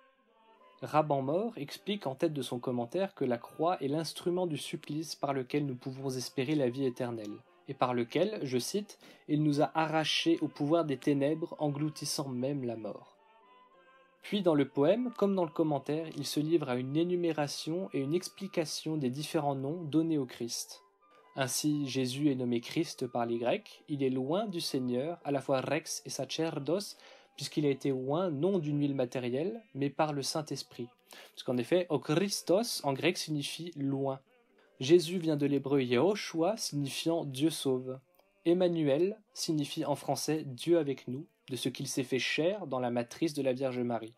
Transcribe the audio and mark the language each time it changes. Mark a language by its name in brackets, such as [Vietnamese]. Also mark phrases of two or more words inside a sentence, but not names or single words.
[French] Raban-Maur explique en tête de son commentaire que la croix est l'instrument du supplice par lequel nous pouvons espérer la vie éternelle, et par lequel, je cite, « il nous a arrachés au pouvoir des ténèbres, engloutissant même la mort ». Puis dans le poème, comme dans le commentaire, il se livre à une énumération et une explication des différents noms donnés au Christ. Ainsi, Jésus est nommé Christ par les Grecs, il est loin du Seigneur, à la fois [Latin] rex et sacerdos, [French] puisqu'il a été oint non d'une huile matérielle, mais par le Saint-Esprit. Parce qu'en effet, [Greek] ὁ Χριστός [French] en grec signifie loin. Jésus vient de l'hébreu Yehoshua, signifiant Dieu sauve. Emmanuel signifie en français Dieu avec nous, de ce qu'il s'est fait chair dans la matrice de la Vierge Marie.